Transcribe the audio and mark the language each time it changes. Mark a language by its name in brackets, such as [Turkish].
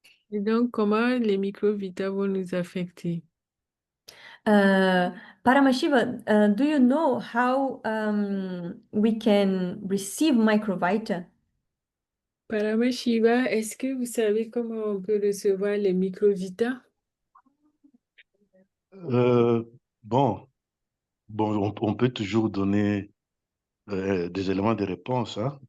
[French] Et donc, comment les microvita vont nous affecter? [English] Paramashiva, do you know how we can receive microvita? [French] Paramashiva, est-ce que vous savez comment on peut recevoir les microvita? Bon, on peut toujours donner des éléments de réponse, hein.